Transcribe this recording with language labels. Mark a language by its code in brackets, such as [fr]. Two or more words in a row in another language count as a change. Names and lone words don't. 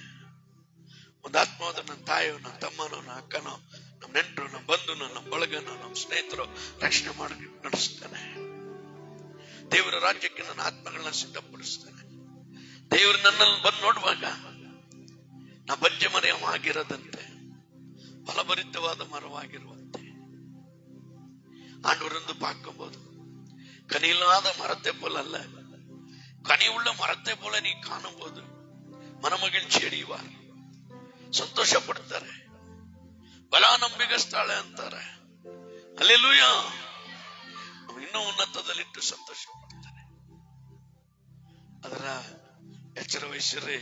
[kn] ಒಂದು ಆತ್ಮವಾದ್ರು ನನ್ನ ತಾಯಿಯೋ, ನನ್ನ ತಮ್ಮನೋ, ನನ್ನ ಅಕ್ಕನೋ, ನಮ್ಮ ನೆಂಟರು, ನಮ್ಮ ಬಂಧುನೋ, ನಮ್ಮ ಬಳಗನೋ, ನಮ್ಮ ಸ್ನೇಹಿತರು ರಕ್ಷಣೆ ಮಾಡಿ ನಡೆಸ್ತೇನೆ. ದೇವರ ರಾಜ್ಯಕ್ಕೆ ನನ್ನ ಆತ್ಮಗಳನ್ನ ಸಿದ್ಧಪಡಿಸ್ತೇನೆ. ದೇವರು ನನ್ನಲ್ಲಿ ಬಂದು ನೋಡುವಾಗ ನಾ ಬಂಜೆ ಮರವಾಗಿರದಂತೆ ಫಲಭರಿತವಾದ ಮರವಾಗಿರುವಂತೆ [ta] ஆண்டவருந்து பார்க்கும்போது கனியில்லாத மரத்தை போல அல்ல, கனியுள்ள மரத்தை போல நீ காணும் போது மனமகிழ்ச்சி அடைவார், [kn] ಸಂತೋಷ ಪಡ್ತಾರೆ, ಬಲ ನಂಬಿಗಸ್ತಾಳೆ ಅಂತಾರೆ. ಹಲ್ಲೆಲೂಯ. ಇನ್ನೂ ಉನ್ನತದಲ್ಲಿಟ್ಟು ಸಂತೋಷ ಪಡ್ತಾರೆ. ಅದರ ಎಚ್ಚರ ವಹಿಸಿರಿ.